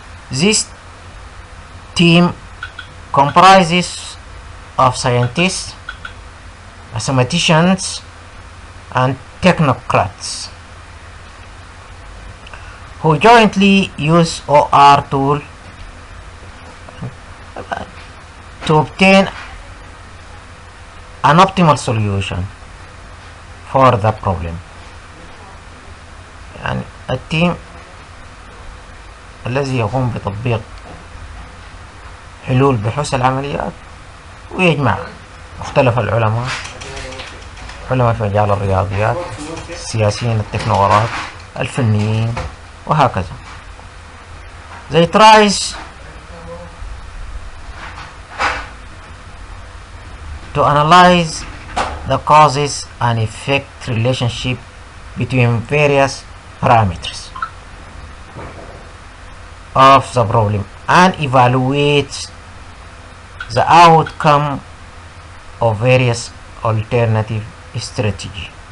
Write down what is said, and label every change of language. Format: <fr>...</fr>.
<en>This team comprises of scientists, mathematicians, and technocrats who jointly use OR tool to obtain an optimal solution for the problem.</en> <ar>يعني التيم الذي يقوم بتطبيق حلول بحوث العمليات ويجمع مختلف العلماء، علماء في مجال الرياضيات، السياسيين، التكنوقراط، الفنيين، وهكذا.</ar> <en>They tries to analyze the causes and effect relationship between various parameters of the problem and evaluates the outcome of various alternative strategy.</en>